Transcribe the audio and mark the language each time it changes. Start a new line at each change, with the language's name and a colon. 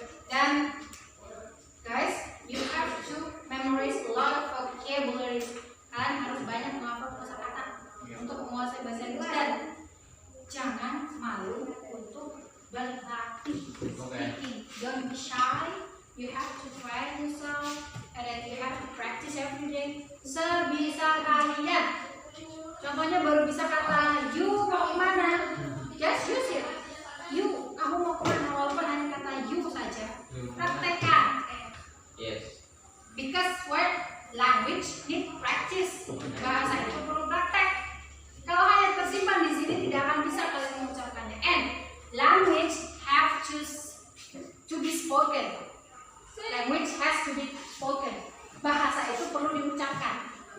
English: Dan guys, you have to memorize a lot of vocabularies.
Indonesian: Kalian harus banyak menghafal kosakata untuk menguasai bahasa Inggris dan jangan malu untuk berlatih speaking.
English: Don't be shy. You have to try yourself and then you have to practice every day.
Indonesian: Sebisa kalian. Contohnya baru bisa kata you mau kemana?
English: Just use it.
Indonesian: You, kamu mau kemana? Walaupun hanya kata you saja. Praktekkan.
English: Yes. Because word language need practice. practice.
Indonesian: Bahasa itu perlu praktek. Kalau hanya tersimpan di sini tidak akan bisa kalian mengucapkannya.
English: And language have to be spoken. Language has to be spoken.
Indonesian: Bahasa itu perlu diucapkan.